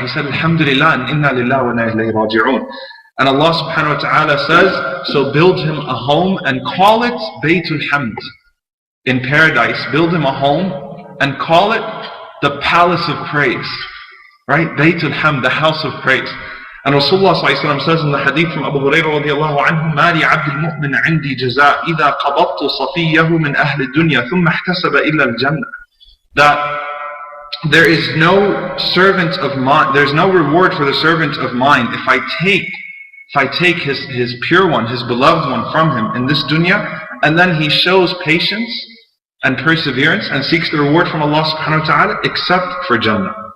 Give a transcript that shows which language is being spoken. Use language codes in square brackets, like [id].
[en] He said, alhamdulillah and inna lillahi wa inna ilayhi raji'un. And Allah subhanahu wa ta'ala says, so build him a home and call it Baytul Hamd. In paradise, build him a home and call it the palace of praise, right? Baytul Hamd, the house of praise. And Rasulullah ﷺ says in the hadith from Abu Hurairah radiallahu anhu, [ar] مَا لِعَبْدِ الْمُؤْمِنِ عِنْدِي جَزَاء إِذَا قَبَضْتُ صَفِيَّهُ مِنْ أَهْلِ الدُّنْيَا ثُمَّ احْتَسَبَ إِلَّا الْجَنَّةِ. [en] That there is no servant of mine, there's no reward for the servant of mine if I take his pure one, his beloved one from him in this dunya, and then he shows patience and perseverance and seeks the reward from Allah subhanahu wa ta'ala, except for Jannah.